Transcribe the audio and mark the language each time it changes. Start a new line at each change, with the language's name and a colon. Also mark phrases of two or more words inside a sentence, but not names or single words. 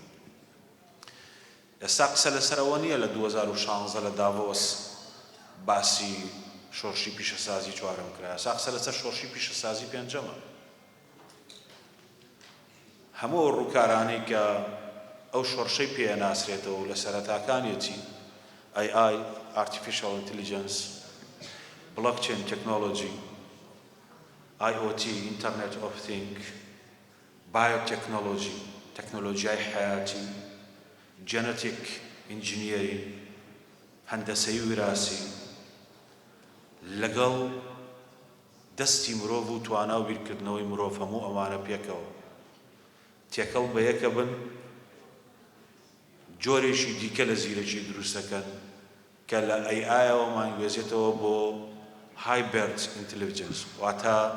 Central Kurdish: ئێستا قسە لەسەرەوە نییە لە 2016 لە داڤۆس باسی شۆڕشی پیشەسازی چوارەم کرا، ئێستا قسە لەسەر شۆڕشی پیشەسازی پێنجەمە. هەموو ڕووکارانەی کە ئەو شۆڕشەی پێناسرێتەوە و لە سەرەتاکانیەتی
English: AI, Artificial Intelligence, Blockchain Technology, IoT, Internet of Things, Biotechnology,
Central Kurdish: تەکنۆلۆژیای حیاتی،
English: Genetic Engineering،
Central Kurdish: هەندەسەی وراسی لەگەڵ دەستی مرۆڤ و توانا و بیرکردنەوەی مرۆڤ هەموو ئەمانە پێکەوە تێکەڵ بە یەکە بن جۆرێکی دیکە لە زیرەکی دروستەکەن کە لە ئەی‌آیەوە مانگوێزێتەوە بۆ
English: hybrid intelligence
Central Kurdish: واتە